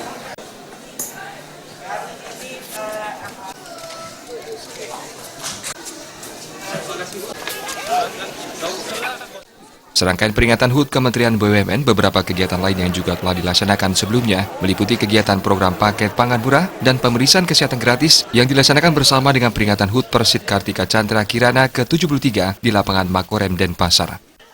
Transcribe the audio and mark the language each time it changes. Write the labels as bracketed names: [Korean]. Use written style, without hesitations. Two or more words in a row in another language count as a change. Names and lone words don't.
[Indonesian] Serangkaian peringatan HUT Kementerian BUMN, beberapa kegiatan lain yang juga telah dilaksanakan sebelumnya meliputi kegiatan program paket pangan murah dan pemeriksaan kesehatan gratis yang dilaksanakan bersama dengan peringatan HUT Persit Kartika Chandra Kirana ke-73 di lapangan Makorem Denpasar.